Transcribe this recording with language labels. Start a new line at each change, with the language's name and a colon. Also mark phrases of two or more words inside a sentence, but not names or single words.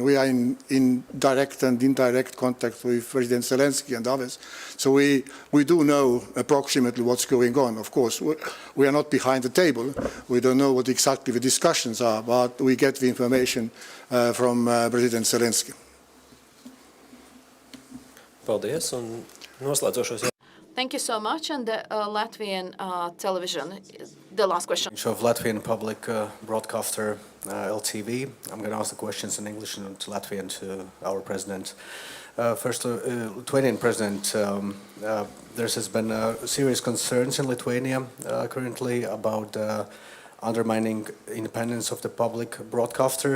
English: We are in direct and indirect contact with President Zelensky and others, so we do know approximately what's going on. Of course, we are not behind the table. We don't know what exactly the discussions are, but we get the information from President Zelensky.
Latvian: Paldies, un noslēdzošos jautājumus.
English: Thank you so much. And the Latvian television, the last question. Of Latvian public broadcaster LTV. I'm going to ask the questions in English and to Latvian to our president. First, Lithuanian president, there has been serious concerns in Lithuania currently about undermining independence of the public broadcaster.